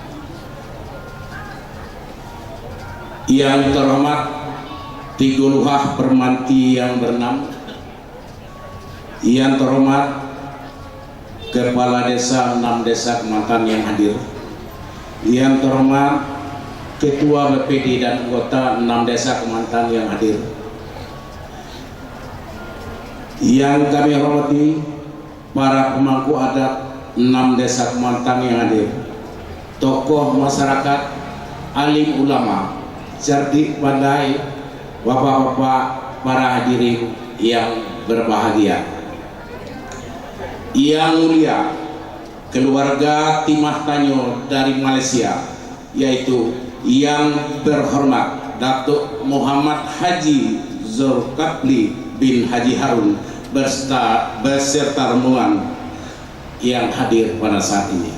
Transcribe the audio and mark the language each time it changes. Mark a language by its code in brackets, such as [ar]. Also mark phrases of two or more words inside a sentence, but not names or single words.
[id] Yang terhormat Tigo Luhah Permanti yang berenam, yang terhormat Kepala Desa 6 Desa Kemantan yang hadir, yang terhormat Ketua BPD dan anggota 6 Desa Kemantan yang hadir, yang kami hormati para pemangku adat 6 Desa Kemantan yang hadir, tokoh masyarakat, alim ulama, cerdik pandai, bapak-bapak, para hadirin yang berbahagia. Yang mulia keluarga Timah Tanyo dari Malaysia, yaitu yang terhormat Datuk Muhammad Haji Zulkifli bin Haji Harun beserta rombongan yang hadir pada saat ini.